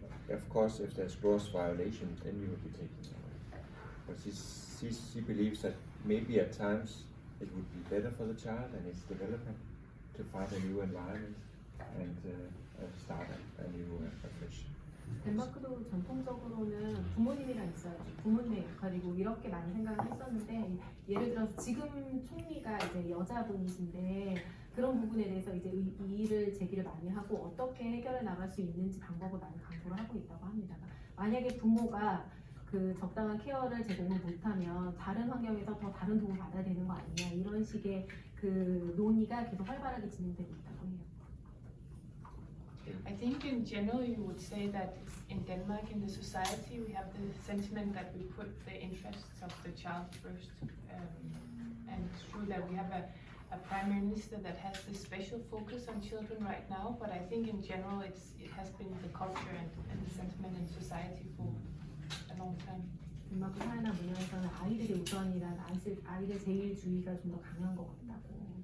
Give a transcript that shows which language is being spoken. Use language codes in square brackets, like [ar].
[en] Of course, if there's gross violations, then you would be taken away. But she believes that maybe at times it would be better for the child and its development to find a new environment and start a new afresh. [ko] 덴마크도 전통적으로는 부모님이랑 있어야지 부모님의 역할이고 이렇게 많이 생각을 했었는데 예를 들어서 지금 총리가 이제 여자분이신데 그런 부분에 대해서 이제 이의를 제기를 많이 하고 어떻게 해결해 나갈 수 있는지 방법을 많이 강구를 하고 있다고 합니다. 만약에 부모가 그 적당한 케어를 제공을 못하면 다른 환경에서 더 다른 도움을 받아야 되는 거 아니냐 이런 식의 그 논의가 계속 활발하게 진행되고 있다고 해요. [en] I think in general you would say that in Denmark, in the society, we have the sentiment that we put the interests of the child first. And it's true that we have a prime minister that has this special focus on children right now, but I think in general it has been the culture and the sentiment in society for a long time. [ko] 덴마크 사회나 문화에서는 아이들이 우선이란 아이들 제일주의가 좀 더 강한 것 같다고.